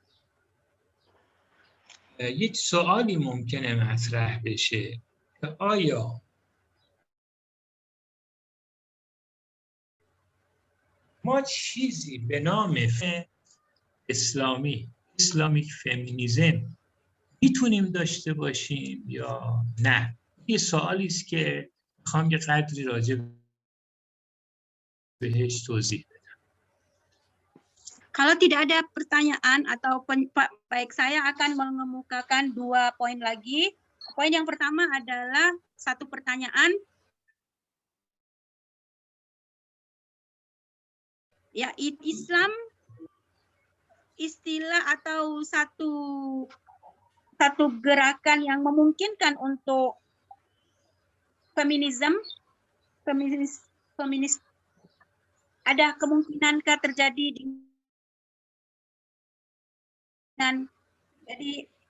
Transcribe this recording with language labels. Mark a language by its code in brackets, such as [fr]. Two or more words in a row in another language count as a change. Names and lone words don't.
[fa] یک سوالی ممکنه مطرح بشه که آیا ما چیزی به نام [en] Islamic feminism [fa] میتونیم داشته باشیم یا نه؟ یه سوالی است که میخوام یه قدری راجع بهش توضیح بدم. [id] Kalau tidak ada pertanyaan atau baik, saya akan mengemukakan dua poin lagi. Poin yang pertama adalah satu pertanyaan. Ya, Islam istilah atau satu gerakan yang memungkinkan untuk feminis ada kemungkinankah terjadi dengan, jadi